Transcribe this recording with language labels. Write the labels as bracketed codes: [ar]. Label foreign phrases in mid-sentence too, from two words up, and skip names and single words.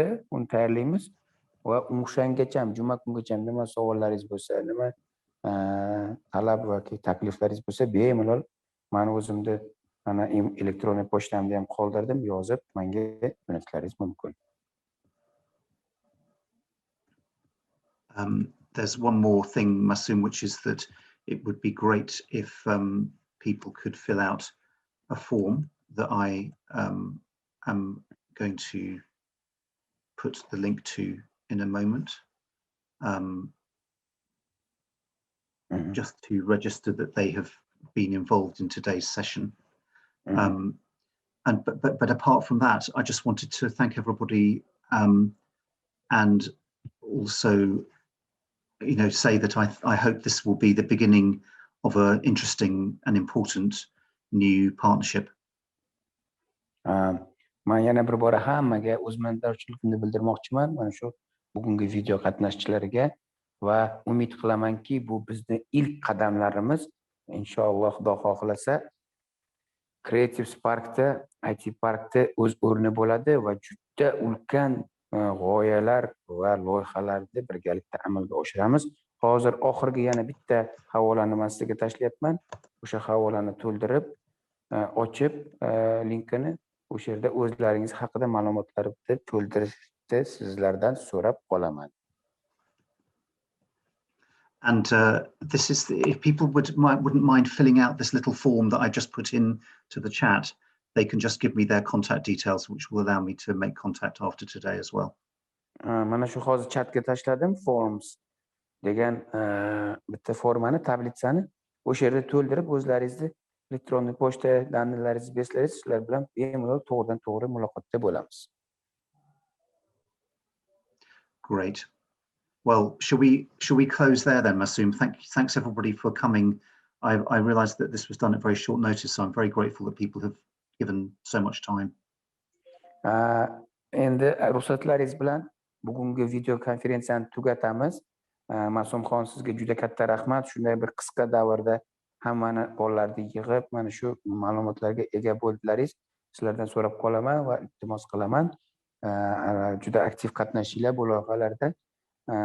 [uz] Uni tayyorlaymiz va o'shangacha, juma kungacha nima savollaringiz bo'lsa, nima talab yoki takliflaringiz bo'lsa, bemalol men o'zimda mana elektron pochtamni ham qoldirdim, yozib menga jo'natishlaringiz mumkin. [en] There's one more thing, Masoom, which is that it would be great if people could fill out a form that I am going to put the link to in a moment, just to register that they have been involved in today's session. But apart from that, I just wanted to thank everybody, and also, say that I hope this will be the beginning of an interesting and important new partnership. [uz] Men yana bir bora hammaga o'z minnatdorchiligimni bildirmoqchiman mana shu bugungi video qatnashchilariga va umid qilamanki, bu bizni ilk qadamlarimiz. Inshaalloh, Xudo xohlasa, Creative Sparkda, IT Parkda o'z o'rni bo'ladi va juda ulkan g'oyalar va loyihalarni birgalikda amalga oshiramiz. Hozir oxirgi yana bitta havolani men sizga tashlayapman. O'sha havolani to'ldirib, ochib, linkini o'sha yerda o'zlaringiz haqida ma'lumotlarni to'ldirishni sizlardan so'rab qolaman. [en] And this is if people wouldn't mind filling out this little form that I just put in to the chat, they can just give me their contact details, which will allow me to make contact after today as well. [uz] Mana shu hozir chatga tashladim, forms degan bitta formani, tablitsani o'sha yerda to'ldirib, o'zlaringizni elektron pochta danlaringizni bersangiz, sizlar bilan bemalol to'g'ridan to'g'ri muloqotda bo'lamiz. [en] Great. Well, shall we close there then, Masoom? Thanks everybody for coming. I realized that this was done at very short notice, so I'm very grateful that people have given so much time. [uz] Endi ruxsatlaringiz bilan bugungi video konferensiyani tugatamiz. Masumxon, sizga juda katta rahmat. Shunday bir qisqa davrda hammani qo'llarni yig'ib, mana shu ma'lumotlarga ega bo'ldilaringiz. Sizlardan so'rab qolaman va iltimos qilaman. Juda aktiv qatnashinglar bu loyihalarda.